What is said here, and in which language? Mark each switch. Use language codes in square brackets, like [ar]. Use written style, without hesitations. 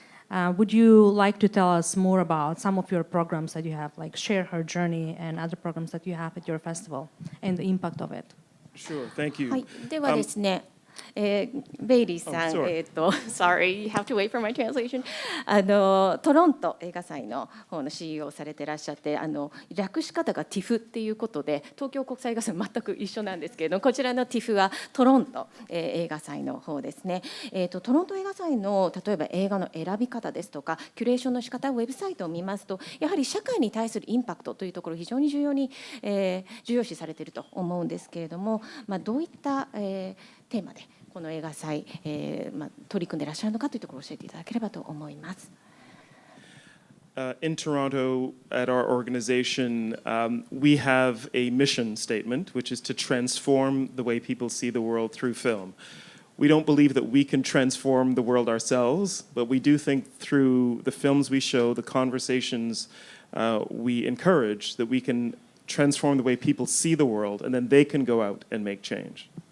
[en] Would you like to tell us more about some of your programs that you have, like Share Her Journey and other programs that you have at your festival and the impact of it? Sure, thank you. [ja] はい、ではですね、ベイリーさん、 [en] sorry, you have to wait for my translation. [ja] トロント映画祭の方の CEO をされていらっしゃって、略し方が TIFF っていうことで、東京国際映画祭全く一緒なんですけれども、こちらの TIFF はトロント映画祭の方ですね。トロント映画祭の例えば映画の選び方ですとか、キュレーションの仕方、ウェブサイトを見ますと、やはり社会に対するインパクトというところを非常に重要視されていると思うんですけれども、どういったテーマでこの映画祭、取り組んでいらっしゃるのかというところを教えていただければと思います。 [en] In Toronto, at our organization, we have a mission statement, which is to transform the way people see the world through film. We don't believe that we can transform the world ourselves, but we do think through the films we show, the conversations we encourage, that we can transform the way people see the world, and then they can go out and make change.